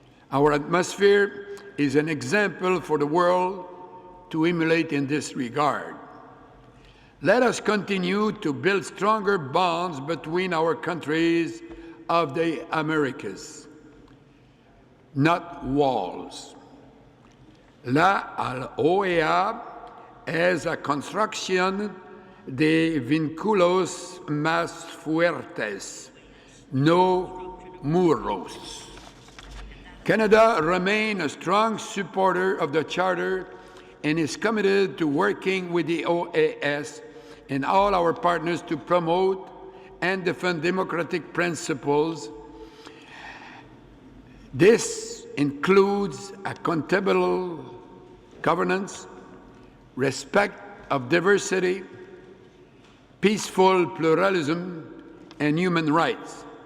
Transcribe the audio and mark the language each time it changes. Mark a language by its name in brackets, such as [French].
[English] Our atmosphere is an example for the world to emulate in this regard. Let us continue to build stronger bonds between our countries of the Americas, not walls. [Spanish] La OEA es la construcción de vínculos más fuertes, no muros. [English] Canada remains a strong supporter of the Charter and is committed to working with the OAS and all our partners to promote and defend democratic principles. This includes accountable governance, respect of diversity, peaceful pluralism, and human rights.